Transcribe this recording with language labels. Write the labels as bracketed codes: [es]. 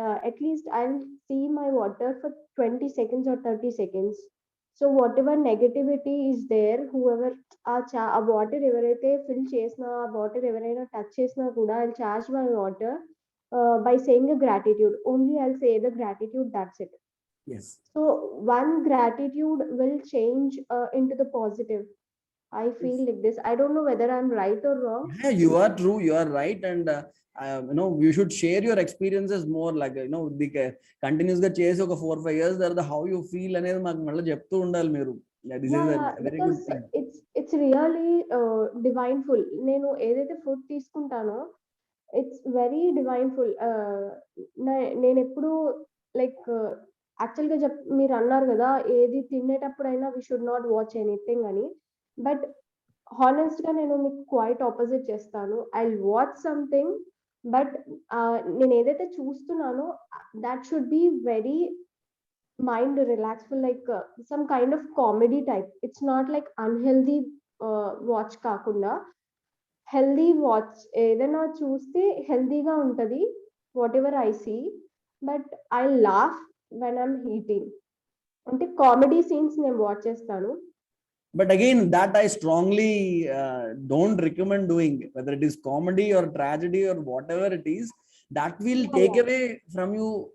[en] At least I will see my water for 20 seconds or 30 seconds. So whatever negativity is there, whoever ఆ water ఎవరైతే fill చేసినా, ఆ water [te] ఎవరైనా touch చేసినా కూడా [en] I will charge my water by saying a gratitude. Only I'll say the gratitude, that's it. Yes. So one gratitude will change into the positive. I feel like this. I don't know whether I'm right or wrong. Yeah, you are true, you are right. And you should share your experiences more, like continuous గా చేసి ఒక 4-5 years తర్వాత how you feel అనేది [te] మాకు మళ్ళీ చెప్తూ ఉండాలి మీరు. [en] This is a very good thing. It's really divineful. [te] నేను ఏదైతే ఫుడ్ తీసుకుంటానో [en] It's very divineful. [te] నేను ఎప్పుడు లైక్ యాక్చువల్గా మీరు అన్నారు కదా ఏది తినేటప్పుడైనా we should not watch anything అని. బట్ హానెస్ట్ గా నేను మీకు క్వైట్ ఆపోజిట్ చేస్తాను. [en] I watch something, but [te] నేను ఏదైతే చూస్తున్నానో [en] That should be very mind relaxful, like some kind of comedy type. It's not like unhealthy watch కాకుండా healthy watch. [te] ఏదైనా చూస్తే హెల్దీగా ఉంటుంది [en] Whatever I see, but I laugh when I'm eating. [te] అంటే comedy scenes నేను watch చేస్తాను. [en] But again, that I strongly don't recommend doing, whether it is comedy or tragedy or whatever it is, that will take away from you.